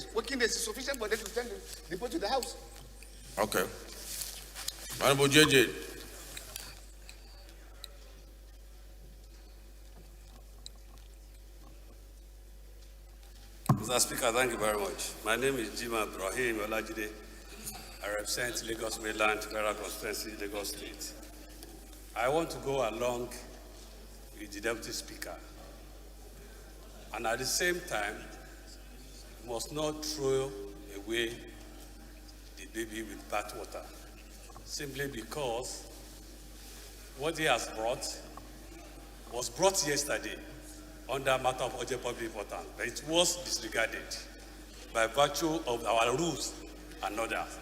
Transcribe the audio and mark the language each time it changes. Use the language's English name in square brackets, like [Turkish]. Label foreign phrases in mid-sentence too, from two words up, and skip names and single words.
[English] Working days is sufficient for them to send the report to the House. Okay. Honorable JJ. Mr. Speaker, thank you very much. My name is Jima Ibrahim Olajide. I represent Lagos Mainland Federal Constituency, Lagos State. I want to go along with the Deputy Speaker. And at the same time, must not throw away the baby with bathwater, simply because what he has brought was brought yesterday under a matter of urgent public importance, but it was disregarded by virtue of our rules and others.